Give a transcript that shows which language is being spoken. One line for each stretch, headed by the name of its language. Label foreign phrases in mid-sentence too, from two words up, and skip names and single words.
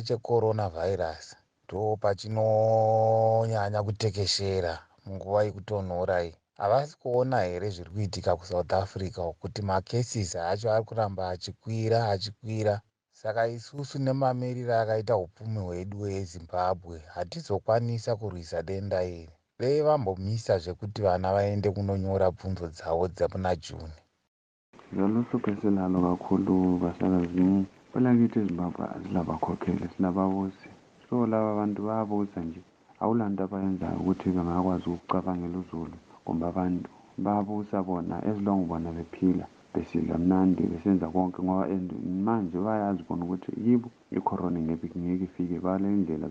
Shona: checoronavhairasi ndo pachinonyanya kutekeshera munguva yekutonhora iyi havasi kuona here zviri kuitika kuSouth Africa kuti macases acho ari kuramba achikwira saka isusu nemamiriro akaita upfumi hwedu hweZimbabwe hatizokwanisa kurwisa denda iri dei vambomisa zvekuti vana vaende kunonyora bvunzo dzavo dzamuna Juni
North Ndebele: Zaluluhlupho esinalo kakhulu basakazi kwelakithi eZimbabwe asilabakhokheli silababusi so laba bantu bayabusa nje awulanto abayenzayo ukuthi bengakwazi ukucabangela uzulu kumbe abantu bayabusa bona as long bona bephila besidla mnandi besenza konke ngoba manje bayazi bona ukuthi yibo i-corona ngeke ifike bale indlela